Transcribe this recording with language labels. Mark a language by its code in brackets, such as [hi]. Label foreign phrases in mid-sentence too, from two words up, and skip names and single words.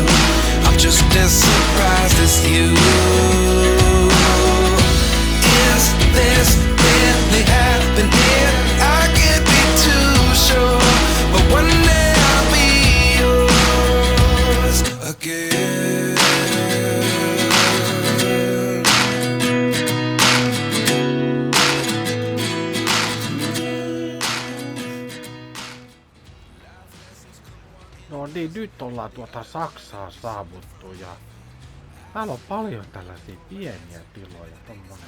[en] I'm just as surprised as you. Is this really happening? I can't be too sure, but one day I'll be yours again. [fi] No niin, nyt ollaan Saksaa saavuttu ja täällä on paljon tällaisia pieniä tiloja, tommonen.